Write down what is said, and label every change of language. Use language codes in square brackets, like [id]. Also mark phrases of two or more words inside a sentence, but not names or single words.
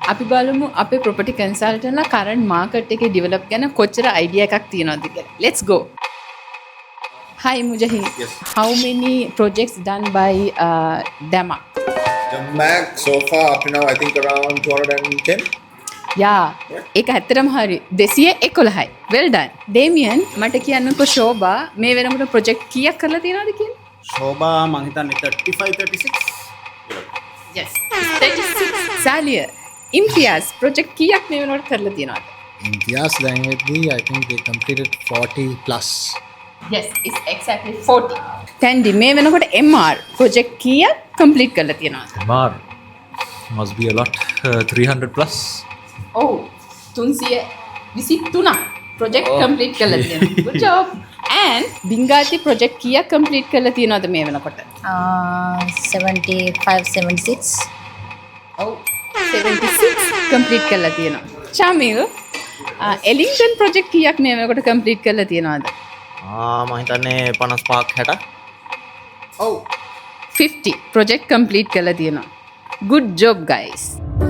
[si] අපි බලමු අපේ [en] property consultants current market [si] එකේ ඩෙවලොප් ගැන කොච්චර අයිඩියා එකක් තියෙනවද කියලා. [en] Let's go. Hi Mujahid. Yes. How many projects done by Damac? The Mac so far up to now, I think around 210. [si] යා ඒක ඇත්තටම හරි 211යි. [en] Well done. [si] Damien මට කියන්නකෝ ශෝභා මේ වෙනකොට ප්‍රොජෙක්ට් කීයක් කරලා තියෙනවද කියලා? ශෝභා මං හිතන්නේ 35 36. [en] Yes. 36. Salia. [si] Imtiaz ප්‍රොජෙක්ට් කීයක් මේ වෙනකොට කරලා තියෙනවද? [en] Imtiaz language, I think they completed 40 plus. Yes, it's exactly 40. [si] Tandy මේ වෙනකොට MR ප්‍රොජෙක්ට් කීයක් කම්ප්ලීට් කරලා තියෙනවද? [en] MR must be a lot. 300 plus. [si] ඔව් 323ක් ප්‍රොජෙක්ට් කම්ප්ලීට් කරලා තියෙනවා. [en] Good job. [si] And බින්ගාති ප්‍රොජෙක්ට් කීයක් කම්ප්ලීට් කරලා තියෙනවද මේ වෙනකොට? 75 76. ඔව් 76 කම්ප්ලීට් කරලා තියෙනවා. චාමිල් එලින්ටන් ප්‍රොජෙක්ට් කීයක් මේ වෙනකොට කම්ප්ලීට් කරලා තියෙනවද? මං හිතන්නේ 55ක් 60ක්. ඔව් 50 ප්‍රොජෙක්ට් කම්ප්ලීට් කරලා තියෙනවා. [en] Good job guys.